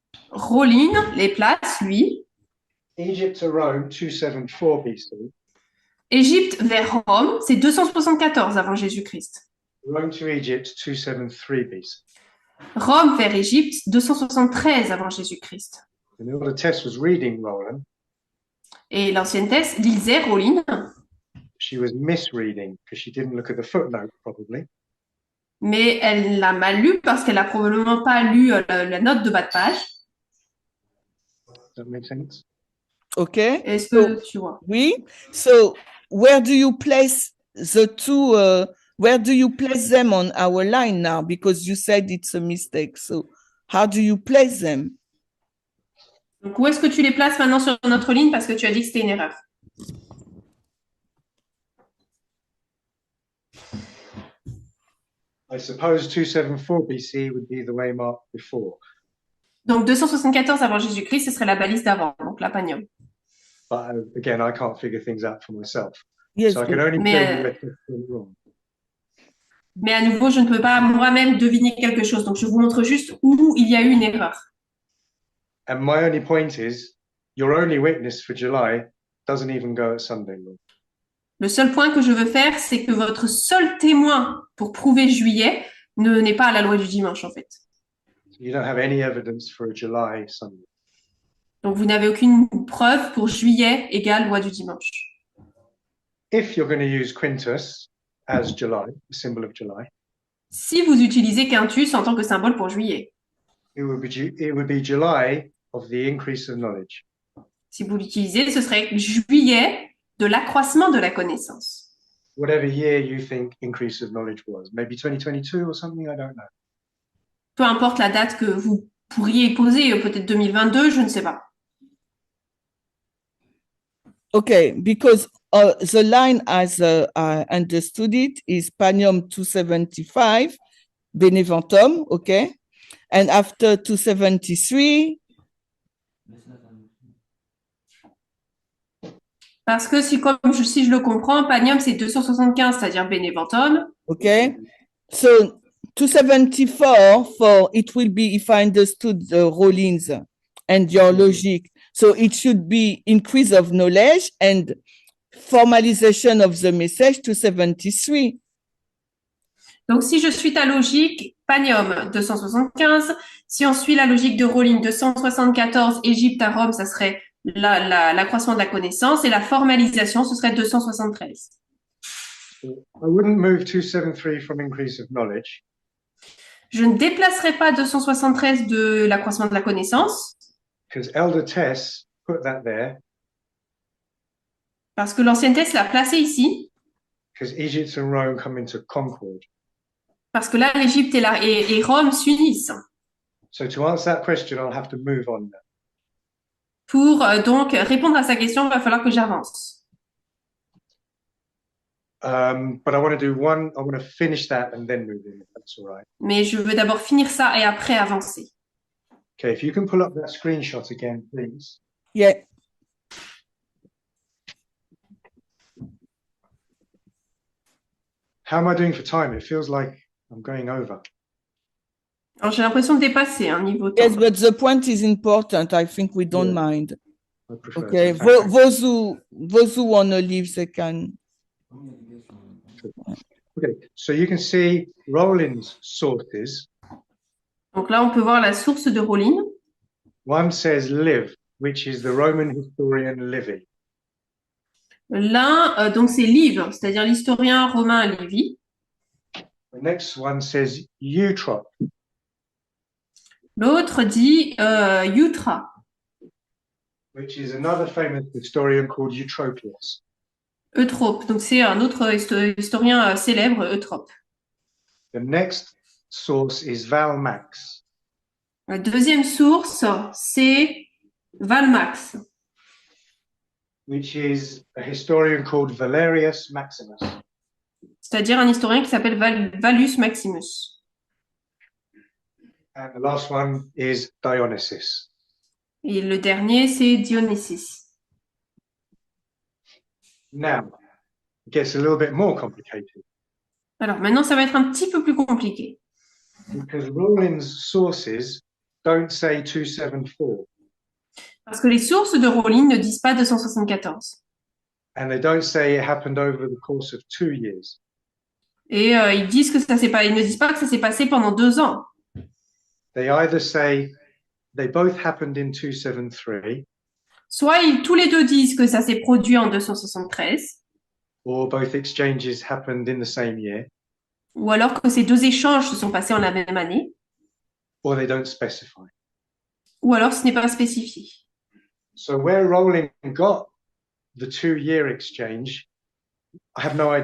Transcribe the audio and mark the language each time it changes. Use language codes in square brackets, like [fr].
[fr] Rolling les place, lui. [en] Egypt to Rome, 274 BC. [fr] Égypte vers Rome, c'est 274 avant Jésus-Christ. [en] Rome to Egypt, 273 BC. [fr] Rome vers Égypte, 273 avant Jésus-Christ. [en] And the Tess was reading Roland. [fr] Et l'ancienne Thèse lisait Rolling, [en] She was misreading because she didn't look at the footnote, probably. [fr] mais elle l'a mal lu parce qu'elle n'a probablement pas lu la note de bas de page. [en] Does that make sense? Okay. [fr] Est-ce que tu vois? Oui. [en] So where do you place the two? Where do you place them on our line now? Because you said it's a mistake. So how do you place them? [fr] Donc, où est-ce que tu les places maintenant sur notre ligne parce que tu as dit que c'était une erreur? [en] I suppose 274 BC would be the way marked before. [fr] Donc 274 avant Jésus-Christ, ce serait la balise d'avant, donc la Panium. [en] But again, I can't figure things out for myself. Yes. So I can only [fr] Mais, [en] tell you where Tess went wrong. [fr] Mais à nouveau, je ne peux pas moi-même deviner quelque chose. Donc je vous montre juste où il y a eu une erreur. [en] And my only point is, your only witness for July doesn't even go at Sunday law. [fr] Le seul point que je veux faire, c'est que votre seul témoin pour prouver juillet n'est pas à la loi du dimanche, en fait. [en] So you don't have any evidence for a July Sunday. [fr] Donc vous n'avez aucune preuve pour juillet égale loi du dimanche. [en] If you're going to use Quintus as July, the symbol of July, [fr] Si vous utilisez Quintus en tant que symbole pour juillet, [en] it would be July of the increase of knowledge. [fr] si vous l'utilisez, ce serait juillet de l'accroissement de la connaissance. [en] Whatever year you think increase of knowledge was, maybe 2022 or something, I don't know. [fr] Peu importe la date que vous pourriez poser, peut-être 2022, je ne sais pas. [en] Okay, because the line, as I understood it, is Panium 275, Beneventum, okay? And after 273, [fr] Parce que si je le comprends, Panium c'est 275, c'est-à-dire Beneventum. [en] okay? So 274 for it will be, if I understood the Rollins and your logic, so it should be increase of knowledge and formalization of the message 273. [fr] Donc si je suis ta logique, Panium 275. Si on suit la logique de Rolling 274, Égypte à Rome, ça serait l'accroissement de la connaissance et la formalisation, ce serait 273. [en] I wouldn't move 273 from increase of knowledge. [fr] Je ne déplacerai pas 273 de l'accroissement de la connaissance [en] Because Elder Tess put that there [fr] parce que l'ancienne Thèse l'a placé ici, [en] because Egypt and Rome come into concord. [fr] parce que là, l'Égypte et Rome s'unissent. [en] So to answer that question, I'll have to move on now. [fr] Pour donc répondre à sa question, il va falloir que j'avance. [en] But I want to finish that and then move in, if that's all right. [fr] Mais je veux d'abord finir ça et après avancer. [en] Okay, if you can pull up that screenshot again, please. Yeah. How am I doing for time? It feels like I'm going over. [fr] Alors j'ai l'impression de dépasser un niveau temps. [en] Yes, but the point is important. I think we don't Yeah. mind. I prefer Okay, to. Thank you. those who want to leave, they can. Okay, so you can see Rollins' sources. [fr] Donc là, on peut voir la source de Rolling. [en] One says Liv, which is the Roman historian Livy. [fr] L'un, donc c'est Live, c'est-à-dire l'historien romain Livy. [en] The next one says eutrop. [fr] L'autre dit Eutra. [en] Which is another famous historian called Eutropius. [fr] Eutrope. Donc c'est un autre historien célèbre, Eutrope. [en] The next source is Valmax. [fr] La deuxième source, c'est Valmax, [en] Which is a historian called Valerius Maximus. [fr] c'est-à-dire un historien qui s'appelle Valus Maximus. [en] And the last one is Dionysius. [fr] Et le dernier, c'est Dionysius. [en] Now, it gets a little bit more complicated [fr] Alors maintenant, ça va être un petit peu plus compliqué. [en] because Rawlins' sources don't say 274 [fr] Parce que les sources de Rowling ne disent pas 274. [en] and they don't say it happened over the course of 2 years. [fr] Et ils disent que ça s'est pas, ils ne disent pas que ça s'est passé pendant 2 ans. [en] They either say they both happened in 273 [fr] Soit tous les deux disent que ça s'est produit en 273, [en] or both exchanges happened in the same year, [fr] ou alors que ces deux échanges se sont passés en la même année, [en] or they don't specify. [fr] ou alors ce n'est pas spécifié. [en] So where Rowling got the 2-year exchange, I have no idea.